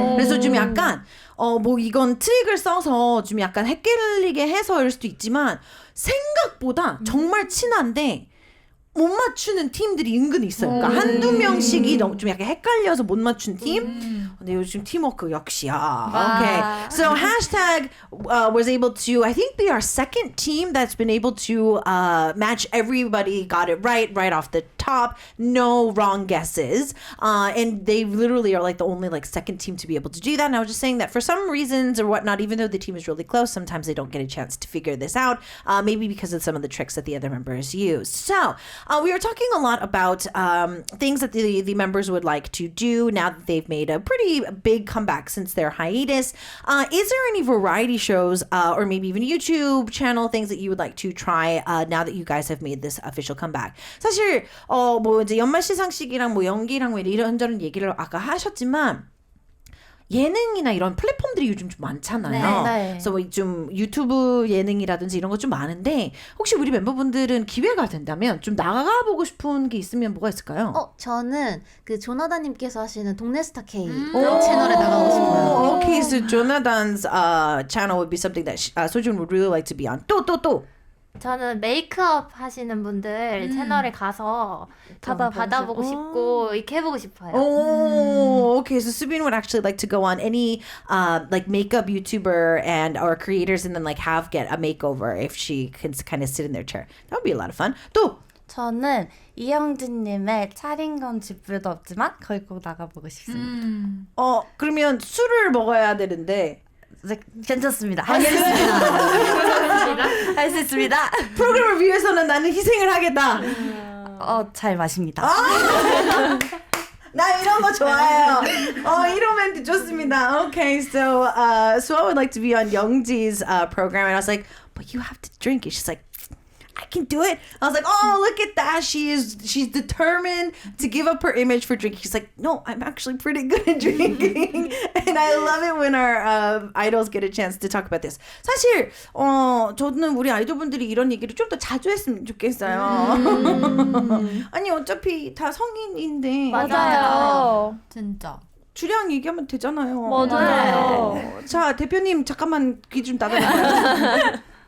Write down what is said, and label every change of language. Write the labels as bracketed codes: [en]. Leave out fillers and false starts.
[ko] 그래서 좀 약간 뭐 이건 트릭을 써서 좀 약간 헷갈리게 해서일 수도 있지만 생각보다 정말 친한데 못 맞추는 팀들이 은근히 있어요. 그러니까 한두 명씩이 너무 좀 약간 헷갈려서 못 맞춘 팀. 근데 요즘 팀워크 역시야. [en] Okay. So hashtag was able to, I think, be our second team that's been able to match everybody, got it right off the top, no wrong guesses. And they literally are like the only like second team to be able to do that. And I was just saying that for some reasons or whatnot, even though the team is really close, sometimes they don't get a chance to figure this out. Maybe because of some of the tricks that the other members use. So we were talking a lot about things that the members would like to do now that they've made a pretty big comeback since their hiatus. Is there any variety shows or maybe even YouTube channel things that you would like to try now that you guys have made this official comeback? [ko] 사실 뭐 이제 연말 시상식이랑 뭐 연기랑 뭐 이런저런 얘기를 아까 하셨지만 예능이나 이런 플랫폼들이 요즘 좀 많잖아요. 네. 그래서 뭐 좀 유튜브 예능이라든지 이런 거 좀 많은데 혹시 우리 멤버분들은 기회가 된다면 좀 나가보고 싶은 게 있으면 뭐가 있을까요? 저는 그 조나단님께서 하시는 동네 스타 K 채널에 나가고 싶어요. [en] Okay, so Jonathan's channel would be something that Sojun would really like to be on. [ko] 또. 저는 메이크업 하시는 분들 채널에 가서 좀 받아보고 싶고 이렇게 해보고 싶어요. [en] Oh, okay. So Subin would actually like to go on any like makeup YouTuber and or creators and then like get a makeover if she can kind of sit in their chair. That would be a lot of fun. [ko] 또 저는 이영진님의 차린 건 집불도 없지만 거기 꼭 나가보고 싶습니다. 그러면 술을 먹어야 되는데 괜찮습니다. 할 수 있습니다. 할 수 있습니다. 프로그램을 위해서는 나는 희생을 하겠다. 잘 마십니다. 나 이런 거 좋아해요. 이런 멘트 좋습니다. [en] Okay, so I would like to be on Youngji's program, and I was like, but you have to drink it. She's like, I can do it. I was like, oh, look at that. She's determined to give up her image for drinking. She's like, no, I'm actually pretty good at drinking. And I love it when our idols get a chance to talk about this. [ko] 사실 저는 우리 아이돌분들이 이런 얘기를 좀 더 자주 했으면 좋겠어요. 아니 어차피 다 성인인데. 맞아요. 진짜. 주량 얘기하면 되잖아요. 맞아요. 자, 대표님 잠깐만 귀 좀 닫아주세요.